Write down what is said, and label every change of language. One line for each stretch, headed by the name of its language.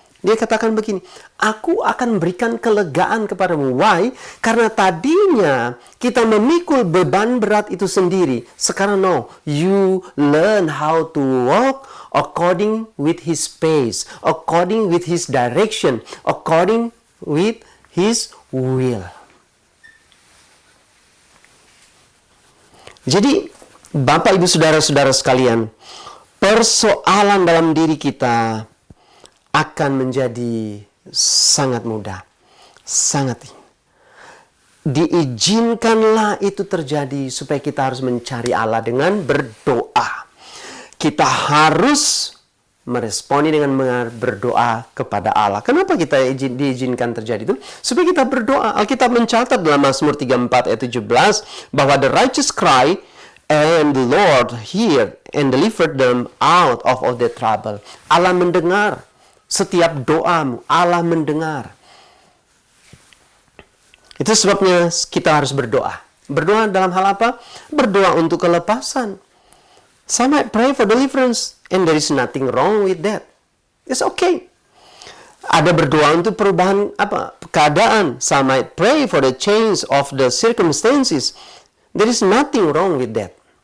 Indonesian: Dia katakan begini, aku akan berikan kelegaan kepadamu. Why? Karena tadinya kita memikul beban berat itu sendiri. Sekarang
English: no, you learn how to walk according with His pace, according with His direction, according with His will.
Indonesian: Jadi, Bapak, Ibu, Saudara-saudara sekalian, persoalan dalam diri kita akan menjadi sangat mudah. Sangat. Diizinkanlah itu terjadi supaya kita harus mencari Allah dengan berdoa. Kita harus meresponi dengan berdoa kepada Allah. Kenapa kita diizinkan terjadi itu? Supaya kita berdoa. Alkitab mencatat dalam Mazmur 34 ayat 17 bahwa
English: the righteous cry and the Lord heard and delivered them out of all their trouble.
Indonesian: Allah mendengar setiap doamu. Allah mendengar. Itu sebabnya kita harus berdoa. Berdoa dalam hal apa? Berdoa untuk kelepasan.
English: Some might pray for deliverance, and there is nothing wrong with that. It's okay.
Indonesian: Ada berdoa untuk perubahan keadaan.
English: Some might pray for the change of the circumstances. There is nothing wrong with that.